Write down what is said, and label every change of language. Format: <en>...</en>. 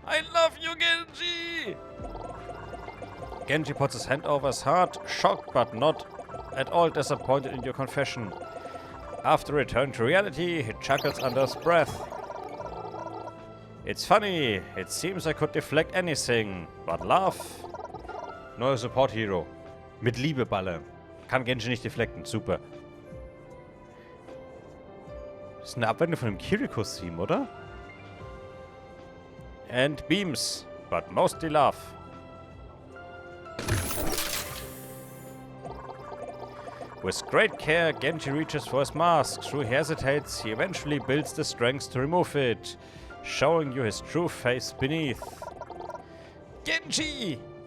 <en>I love you, Genji! Genji puts his hand over his heart, shocked but not at all disappointed in your confession. After return to reality, he chuckles under his breath. It's funny. It seems I could deflect anything, but laugh.</en> <de>Neuer Support Hero. Mit Liebeballer. Kann Genji nicht deflecten. Super. Das ist eine Abwendung von dem Kiriko-Theme, oder?</de> <en>And beams, but mostly love. With great care, Genji reaches for his mask. Through he hesitates, he eventually builds the strength to remove it, showing you his true face beneath. Genji!</en>